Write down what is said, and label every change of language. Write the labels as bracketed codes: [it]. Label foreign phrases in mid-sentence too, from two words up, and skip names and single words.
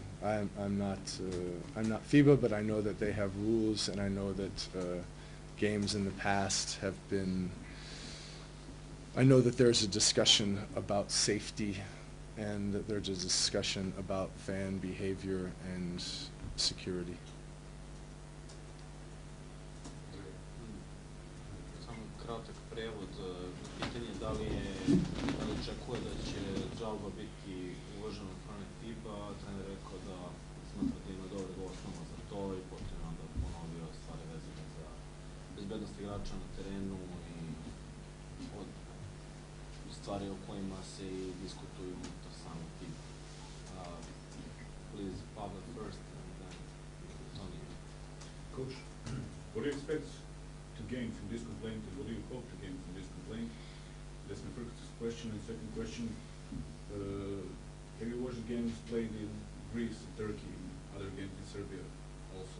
[en] I'm not FIBA, but I know that they have rules, and I know that games in the past have been. I know that there's a discussion about safety, and that there's a discussion about fan behavior and security. [sr] Samo kratak prevod. Pitanje da li očekuje da će žalba biti uvažena od strane FIBA. Trener je rekao da smatra da ima dobrog osnova za to i potom onda ponovio stvari vezane za bezbednost igrača na terenu i od stvari o kojima se i diskutuju unutar samog FIBA. [en] Please, Pavle first and then Tony. Coach, what do you expect to gain from this complaint, and what do you hope to gain from this complaint? That's my first question. And second question, have you watched games played in Greece, Turkey, and other games in Serbia also?